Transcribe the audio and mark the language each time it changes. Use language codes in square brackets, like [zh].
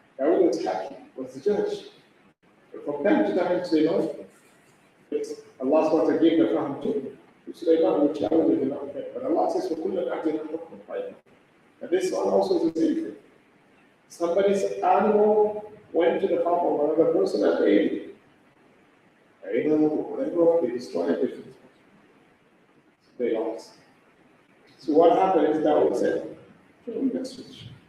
[en] Dawood was happy, was the judge. But from time to time, Sulaiman, Allah SWT gave the fahm to Sulaiman, which Dawood did not get. But Allah says, [ar] وَكُلًّا آتَيْنَا حُكْمًا وَعِلْمًا. [en] And this one also is the same thing. Somebody's animal went to the farm of another person and ate it. Whatever, they destroyed everything. They lost. So what happened is Dawood said, let's switch.